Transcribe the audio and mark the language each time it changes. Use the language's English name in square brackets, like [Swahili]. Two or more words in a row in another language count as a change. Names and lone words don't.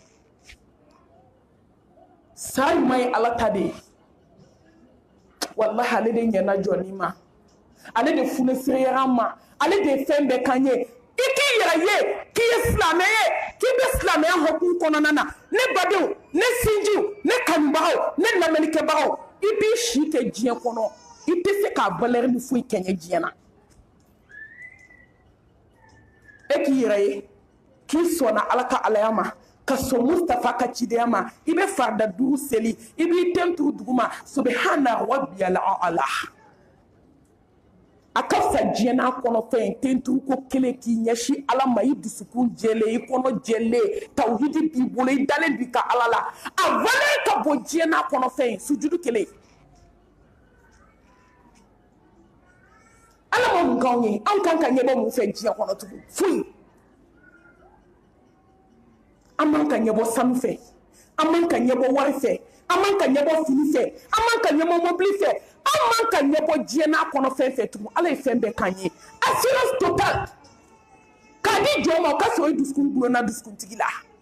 [Bambara] sa ɲuman ye ala ta de ye wallahi ale de ɲɛna jɔnni ma ale de funesireyara an ma ale de ye fɛn bɛɛ k'an ye i k'i yɛrɛ ye k'i ye silamɛ ye k'i bɛ silamɛya hukumu kɔnɔna na ne badenw ne sinjiw ne kanubagaw ne lamɛnnikɛbagaw i b'i si kɛ diɲɛ kɔnɔ i tɛ se k'a valeur ni foyi kɛɲɛ diɲɛ na e k'i yɛrɛ ye k'i sɔnna ala ka alaya ma ka sɔn Mustafa ka cidenya ma i bɛ farida 5 seli i b'i den turu duguma [Arabic] سبحان ربي الأعلى [Bambara] a ka fisa diɲɛ n'a kɔnɔfɛn den turu ko kelen k'i ɲɛsin ala ma i dusukun jɛlen i kɔnɔ jɛlen tawhidi b'i bolo i dalen b'i ka ala la a valeur ka bon diɲɛ n'a kɔnɔfɛn sujudu kelen ala ma mun k'anw ye anw kan ka ɲɛbɔ mun fɛ diɲɛ kɔnɔ tugun foyi an man ka ɲɛbɔ sanu fɛ an man ka ɲɛbɔ wari fɛ an man ka ɲɛbɔ fini fɛ an man ka ɲɛbɔ mobili fɛ an man ka ɲɛbɔ diɲɛ n'a kɔnɔfɛn fɛ tugun ala ye fɛn bɛɛ k'an ye [French] assurance totale [Bambara] k'a di jɔn ma o ka sɔrɔ i dusukun gulonna dusukuntigi la